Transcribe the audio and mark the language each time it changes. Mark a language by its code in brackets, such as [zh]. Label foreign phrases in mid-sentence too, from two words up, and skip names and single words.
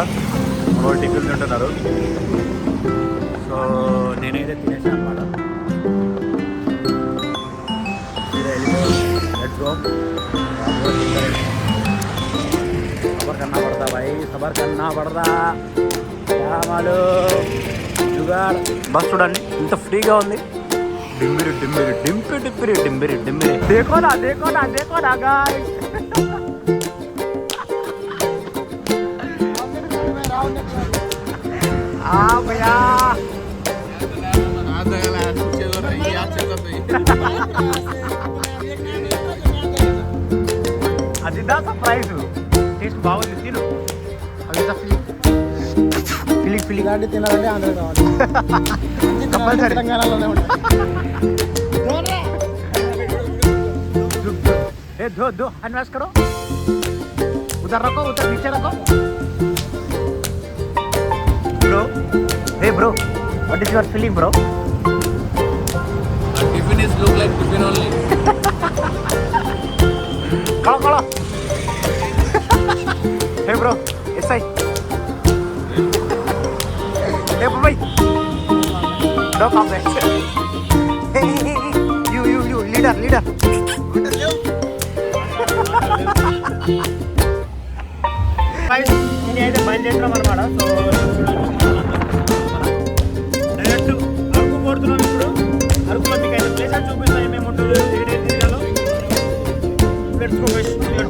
[te] మన టిఫిన్ తింటున్నారు. సో నేనైతే తినేసాను అనమాట. [en] Let's go. [hi] सबर करना पड़ता भाई, सबर करना पड़ता. [te] జుగాడ్ బస్ చూడండి ఇంత ఫ్రీగా ఉంది. डिम्बिरी डिम्बिरी डिम्पी डिम्पिरी डिम्बिरी डिम्बिरी. [hi] देखो ना गाइस. भैया [te] అది దా సర్ప్రైజ్. టేస్ట్ బాగుంది, తిను. అది ఫిలిక్ గాడి తినాలంటే ఆంధ్ర కావాలి. కంపల్సరీ తెలంగాణలోనే ఉంటుంది. [hi] दो अनवास करो. उधर रखो, उधर नीचे रखो. [en] Bro, hey bro, what is your feeling bro? Tiffin is look like tiffin only. Kalo. Hey bro, SI. Hey bye. No comment. Hey, you leader. [te] నేను అయితే బయలుదేరుతున్నాం అనమాట. [en] so direct [te] అరకు పోతున్నాం. ఇప్పుడు అరకులో మీకు అయితే ప్లేస్ అని చూపిస్తాం. ఏమేమి ఉంటుందో ఏరియాలో. [en] Let's go guys.